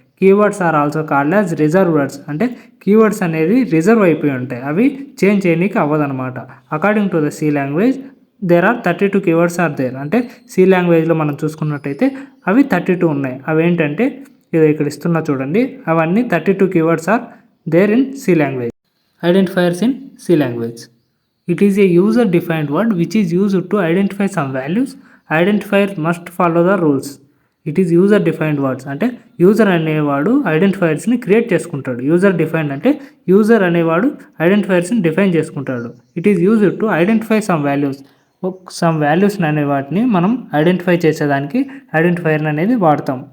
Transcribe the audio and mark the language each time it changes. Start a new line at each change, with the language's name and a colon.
English: keywords are also called as reserve words
Telugu: అంటే keywords అనేది reserve అయిపోయి ఉంటాయి, అవి చేంజ్ చేయడానికి అవ్వదన్నమాట.
English: According to the C language there are 32 keywords are there.
Telugu: అంటే సి లాంగ్వేజ్లో మనం చూసుకున్నట్టయితే అవి 32 ఉన్నాయి. అవి ఏంటంటే ఇది ఇక్కడ ఇస్తున్నా చూడండి,
English: అవన్నీ 32 keywords are there in C language. Identifiers in C language. It is a user-defined word which is used to identify some values. Identifier must follow the rules. It is user-defined words
Telugu: అంటే user అనేవాడు ఐడెంటిఫైర్స్ని create చేసుకుంటాడు. User defined అంటే user అనేవాడు ఐడెంటిఫైర్స్ని define చేసుకుంటాడు.
English: It is used to identify some values.
Telugu: Some values అనే వాటిని మనం identify చేసేదానికి ఐడెంటిఫైర్ అనేది వాడతాం.